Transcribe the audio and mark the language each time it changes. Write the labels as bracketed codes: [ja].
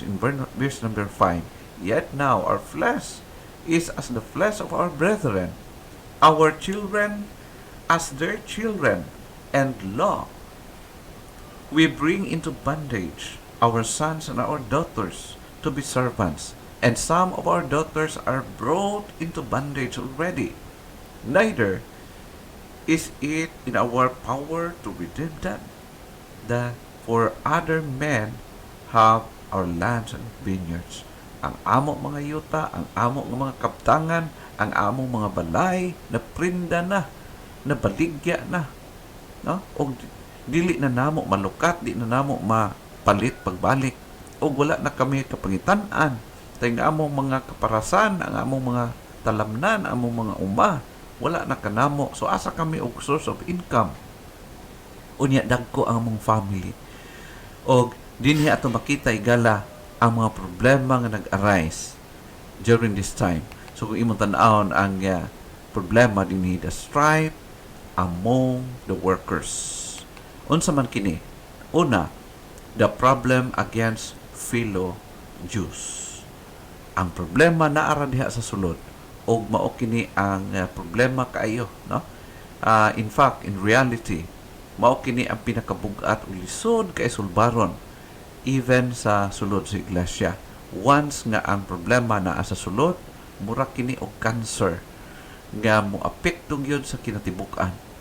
[en] In verse number 5, yet now our flesh is as the flesh of our brethren, our children as their children, and lo, we bring into bondage our sons and our daughters to be servants, and some of our daughters are brought into bondage already. Neither is it in our power to redeem them. For other men have our lands and vineyards. [ceb] Ang amo mga yuta, ang amo ng mga kaptangan, ang amo mga balay, na prinda na, na baligya na. No? O dili na namo malukat, di na namo mapalit pagbalik. O wala na kami kapangitan-an. Tayo nga among mga kaparasan, ang among mga talamnan, ang among mga uma, wala na kanamo. So asa kami og source of income. Unya dagko ang among family. O dinhi ato makita igala ang mga problema nga nag-arise [en] during this time. [ceb] So kung imong tan-awon ang problema dinhi, [en] the strife among the workers. [ceb] Unsa man kini? [en] Una, the problem against fellow Jews. [ceb] Ang problema naara diha sa sulod, og mao kini ang problema kaayo, no? In fact, in reality, mao kini ang pinakabug-at ug lisod kay sulbaron even sa sulod sa iglesia. Once nga ang problema naa sa sulod, mura kini og cancer nga moapekto gyud sa kinatibuk-an.